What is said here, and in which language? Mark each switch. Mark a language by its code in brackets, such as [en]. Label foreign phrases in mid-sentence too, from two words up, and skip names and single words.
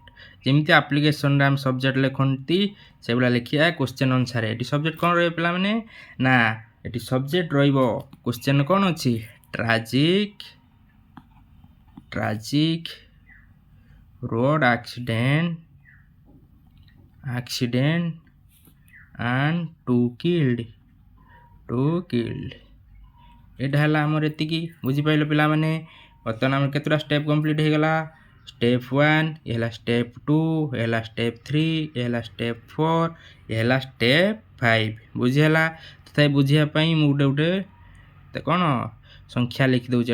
[or] ଯେମିତି ଆପ୍ଲିକେସନରେ ଆମେ ସବଜେକ୍ଟ ଲେଖନ୍ତି ସେଗୁଡ଼ା ଲେଖିବା କ୍ୱେଶ୍ଚନ୍ ଅନୁସାରେ। ଏଠି ସବଜେକ୍ଟ କ'ଣ ରହିବ ପିଲାମାନେ ନା ଏଠି ସବଜେକ୍ଟ ରହିବ କ୍ୱେଶ୍ଚନ୍ କ'ଣ ଅଛି [en] tragic road accident and two killed [or] ଏଇଟା ହେଲା ଆମର ଏତିକି। ବୁଝିପାରିଲ ପିଲାମାନେ। ବର୍ତ୍ତମାନ ଆମର କେତେଟା [en] step complete [or] ହେଇଗଲା। ଷ୍ଟେପ୍ 1 ଏ ହେଲା ଷ୍ଟେପ୍ 2 ଏ ହେଲା ଷ୍ଟେପ୍ 3 ଏ ହେଲା ଷ୍ଟେପ୍ 4 ଏ ହେଲା ଷ୍ଟେପ୍ 5। ବୁଝିହେଲା। ତଥାପି ବୁଝିବା ପାଇଁ ମୁଁ ଗୋଟେ କ'ଣ ସଂଖ୍ୟା ଲେଖିଦେଉଛି।